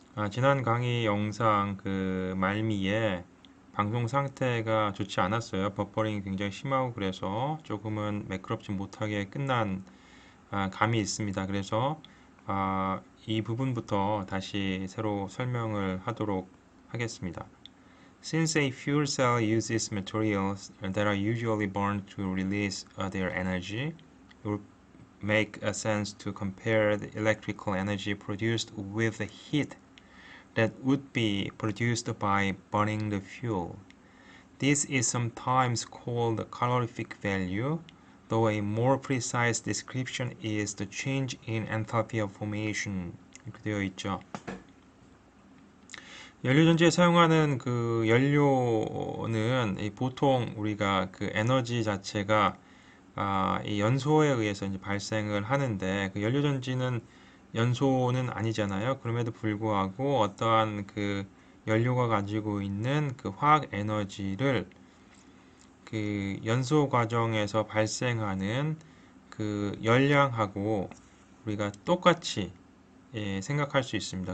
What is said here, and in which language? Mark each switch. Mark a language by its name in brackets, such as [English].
[Korean] 지난 강의 영상 말미에 방송 상태가 좋지 않았어요. 버퍼링이 굉장히 심하고 그래서 조금은 매끄럽지 못하게 끝난 감이 있습니다. 그래서 이 부분부터 다시 새로 설명을 하도록 하겠습니다. [English] Since a fuel cell uses materials that are usually burned to release their energy, it would make sense to compare the electrical energy produced with the heat that would be produced by burning the fuel. This is sometimes called calorific value, though a more precise description is the change in enthalpy of formation. [Korean] 이렇게 되어 있죠. 연료전지에 사용하는 연료는 보통 우리가 에너지 자체가 이 연소에 의해서 이제 발생을 하는데 연료전지는 연소는 아니잖아요. 그럼에도 불구하고 어떠한 연료가 가지고 있는 화학 에너지를 연소 과정에서 발생하는 열량하고 우리가 똑같이 생각할 수 있습니다.